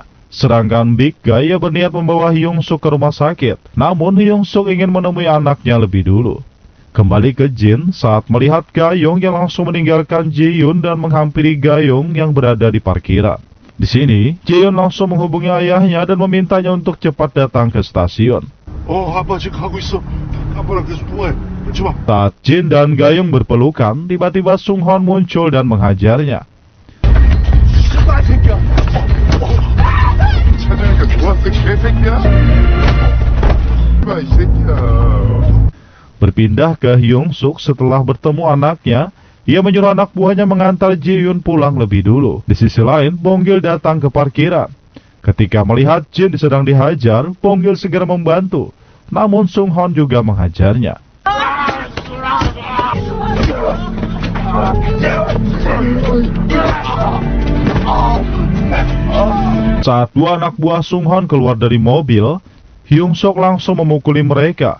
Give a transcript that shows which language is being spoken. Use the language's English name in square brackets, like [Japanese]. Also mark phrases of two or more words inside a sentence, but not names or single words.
[Indonesian] Sedangkan Big Guy ia berniat membawa Hyung Suk ke rumah sakit. Namun Hyung Suk ingin menemui anaknya lebih dulu. Kembali ke Jin, saat melihat Gayong yang langsung meninggalkan Ji Yun dan menghampiri Gayong yang berada di parkiran. Di sini, Ji Yun langsung menghubungi ayahnya dan memintanya untuk cepat datang ke stasiun. [Korean] 아빠 지금 가고 있어. 아빠랑 계속 통화해. 그렇지 마. [Indonesian] Saat Jin dan Gayong berpelukan, tiba-tiba Sung Hon muncul dan menghajarnya. [Korean] 씨발 새끼야. 찾아니까 좋았어 개새끼야. 씨발 이 새끼야. [Indonesian] Berpindah ke Hyung Suk setelah bertemu anaknya, ia menyuruh anak buahnya mengantar Ji Yun pulang lebih dulu. Di sisi lain, Bong Gil datang ke parkiran. Ketika melihat Jin sedang dihajar, Bong Gil segera membantu. Namun Sung Hon juga menghajarnya. Saat dua anak buah Sung Hon keluar dari mobil, Hyung Suk langsung memukuli mereka.